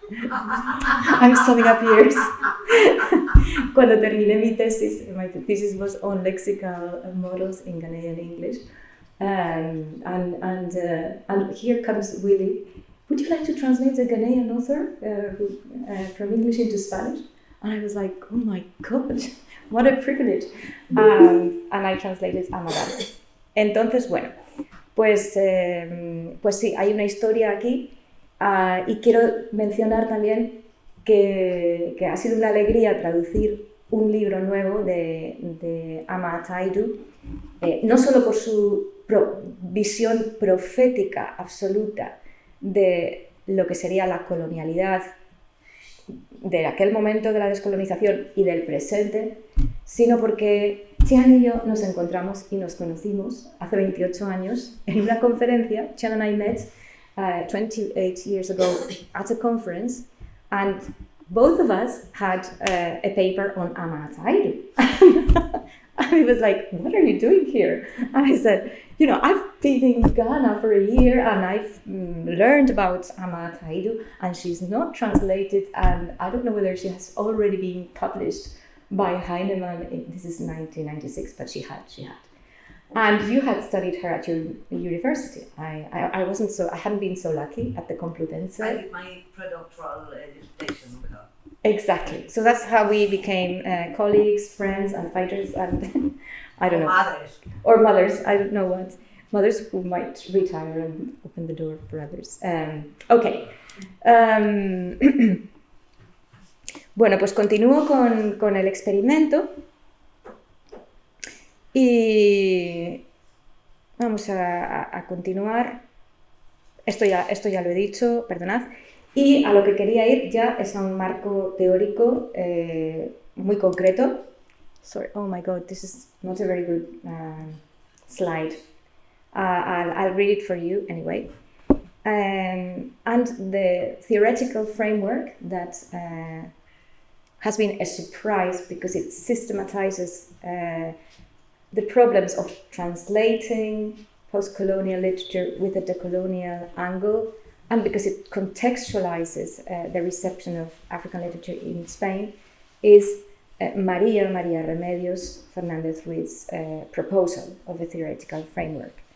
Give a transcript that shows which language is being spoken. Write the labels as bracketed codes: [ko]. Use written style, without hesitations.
[en] I'm summing up years. [es] Cuando terminé mi thesis, [en] my thesis was on lexical models in Ghanaian English. And here comes Willy. Would you like to translate a Ghanaian author from English into Spanish? And I was like, oh my God, what a privilege. And I translated Ama Darko. [es] Entonces, bueno, pues sí, hay una historia aquí. Y quiero mencionar también que ha sido una alegría traducir un libro nuevo de Ama Taidu, no solo por su visión profética absoluta de lo que sería la colonialidad de aquel momento de la descolonización y del presente, sino porque Chian y yo nos encontramos y nos conocimos hace 28 años en una conferencia. [en] Chian and I met 28 years ago at a conference, and both of us had a paper on Ama Taidu. And he was like, what are you doing here? And I said, I've been in Ghana for a year and I've learned about Ama Taidu, and she's not translated, and I don't know whether she has already been published by Heinemann. This is 1996, but she had. And you had studied her at your university. I hadn't been so lucky at the Complutense. I did my predoctoral dissertation with her. Exactly. So that's how we became colleagues, friends, and fighters, and I don't know. Mothers. Or mothers, I don't know what. Mothers who might retire and open the door for others. Okay. [es] Bueno, pues continúo con el experimento. Y vamos a continuar. Esto ya lo he dicho, perdonad. Y a lo que quería ir ya es a un marco teórico muy concreto. [en] Sorry, oh my God, this is not a very good slide. I'll read it for you anyway. And the theoretical framework that has been a surprise because it systematizes the problems of translating post-colonial literature with a decolonial angle, and because it contextualizes the reception of African literature in Spain, is María Remedios Fernández Ruiz's proposal of a theoretical framework.